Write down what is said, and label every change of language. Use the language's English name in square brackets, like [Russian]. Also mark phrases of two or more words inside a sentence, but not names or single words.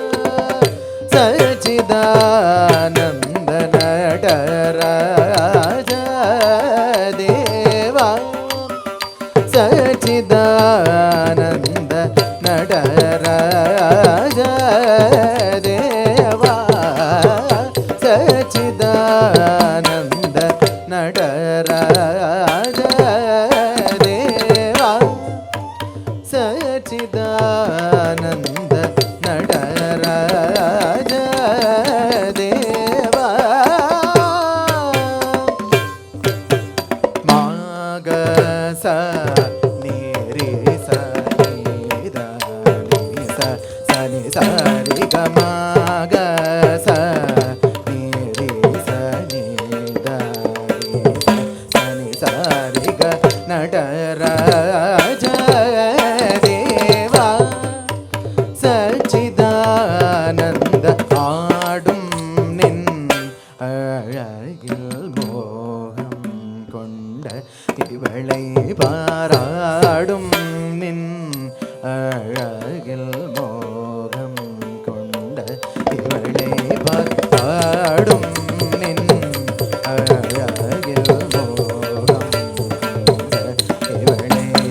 [Sanskrit] ಸಚ್ಚಿದಾನಂದ ನಟರಾಜ ದೇವ ಸಚ್ಚಿದಾನಂದ ನಟರಾಜ ದೇವ ಸಚ್ಚಿದಾನಂದ ನಟರಾಜ ದೇವ ಸಚ್ಚಿದಾನಂದ ನಟರಾಜ ದೇವ ಮಾಗ ಸ ನೀರಿ ಸ ನೀದ ನೀ ಸ ನಿ ಸ ರಿ ಗ ಮಾಗ ಸ ನೀರಿ ಸ ನೀದ ನಿ ಸ ರಿ ಗ ನಟರಾಜ ದೇವ [Tamil] சச்சிதானந்த ஆடும் நின் அழகில் மோகம் கொண்ட இவளை பாராடும் நின் அழகில் மோகம் கொண்ட இவளை பாராடும் நின் அழகில் மோகம் கொண்ட இவளை